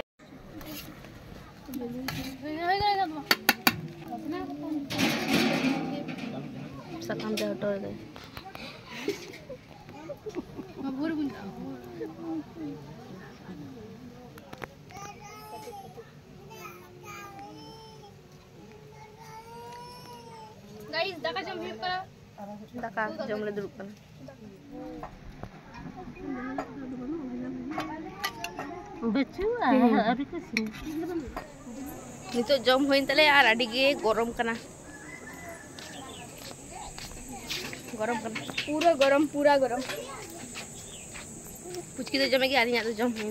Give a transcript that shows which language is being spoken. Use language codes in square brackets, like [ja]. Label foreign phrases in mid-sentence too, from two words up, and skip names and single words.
[sat] सकाम जा हटो दे गाइस दाका जम हिप करा दाका जमले दुरुप कना [hi] बच्चू अभी कुछ [sat] नितो जम होइन तले आर आडी गे गरम कना पूरा गरम पुचकी तो जमेगी आरी या तो जम होइना